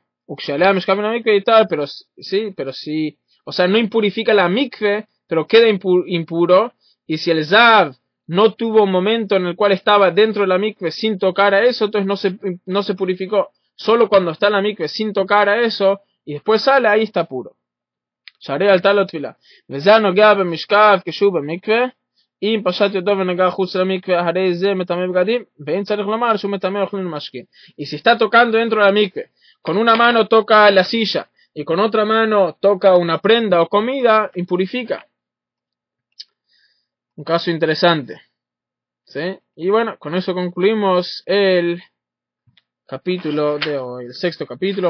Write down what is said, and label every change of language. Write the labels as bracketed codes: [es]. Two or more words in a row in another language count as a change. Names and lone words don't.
[es] Pero sí, o sea, no impurifica la mikve, pero queda impuro. Y si el zab no tuvo un momento en el cual estaba dentro de la mikve sin tocar a eso, entonces no se purificó. Solo cuando está en la mikve sin tocar a eso y después sale, ahí está puro. [he] שערי עלתה לו תפילה. וזה הנוגע במשכב כשהוא במקווה, אם פשט ידו ונגע חוץ למקווה, הרי זה מטמא בגדים, ואין צריך לומר שהוא מטמא אוכלים ומשקים. [es] Y si está tocando dentro de la mikve, con una mano toca la silla, y con otra mano toca una prenda o comida, impurifica. Un caso interesante. ¿Sí? Y bueno, con eso concluimos el capítulo de hoy, el sexto capítulo.